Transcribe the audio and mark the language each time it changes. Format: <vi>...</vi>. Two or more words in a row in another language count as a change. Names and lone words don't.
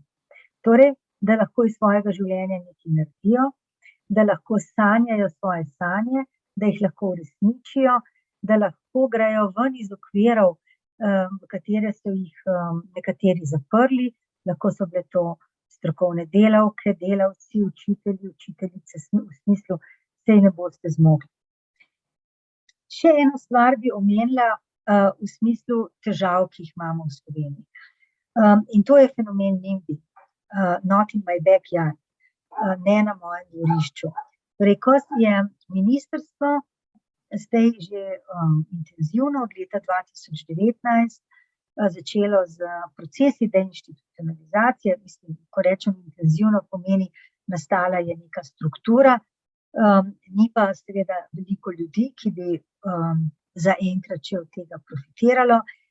<sl>Torej, da lahko iz svojega življenja nekaj naredijo, da lahko sanjajo svoje sanje, da jih lahko uresničijo, da lahko grejo ven iz okvirov, v katere so jih nekateri zaprli, lahko so bile to strokovne delavke, delavci, učitelji, učiteljice, v smislu, saj ne boste zmogli. Še eno stvar bi omenila v smislu težav, ki jih imamo v Sloveniji. In to je fenomen NIMBY,</sl> <en>not in my backyard,</en> <sl>ne na mojem dvorišču. Torej, ko je ministrstvo zdaj že intenzivno od leta 2019 začelo z procesi deinstitucionalizacije, mislim, ko rečem intenzivno, pomeni, nastala je neka struktura, ni pa seveda veliko ljudi, ki bi zaenkrat še od tega profitiralo.</sl>